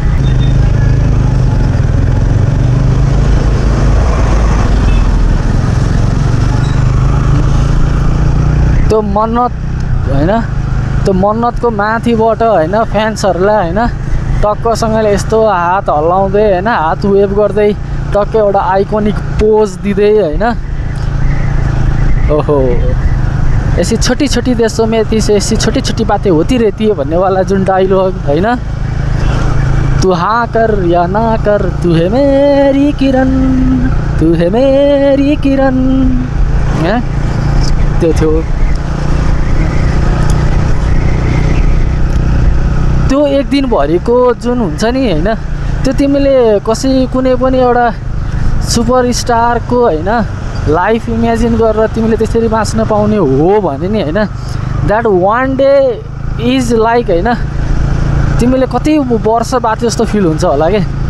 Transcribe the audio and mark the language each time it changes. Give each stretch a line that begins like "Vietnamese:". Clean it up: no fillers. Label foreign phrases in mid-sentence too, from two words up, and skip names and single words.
Nepali: त्यो मन्नत होइन त्यो मन्नतको माथिबाट होइन फ्यान्सहरूलाई होइन टक्कसँगले यस्तो हात हल्लाउँदै होइन हात वेभ गर्दै टक्क एउटा
English: iconic pose
Nepali: दिँदै होइन
Hindi: ओहो ऐसी छोटी छोटी देशों में ऐसी छोटी छोटी बातें होती रहती है
Nepali: भन्ने वाला जुन डायलॉग होइन
Hindi: तू हाँ कर या ना कर तू है मेरी किरण तू है मेरी किरण
Nepali: त्यो थियो त्यो एक दिनभरिको जुन हुन्छ नि होइन त्यो तिमीले कुनै पनि एउटा सुपरस्टारको होइन
English: life imagine
Nepali: गरेर तिमीले त्यसरी बाँच्न पाउने हो भने नि होइन
English: that one day is like
Nepali: होइन तिमीले कति वर्ष बाद जस्तो फिल हुन्छ होला के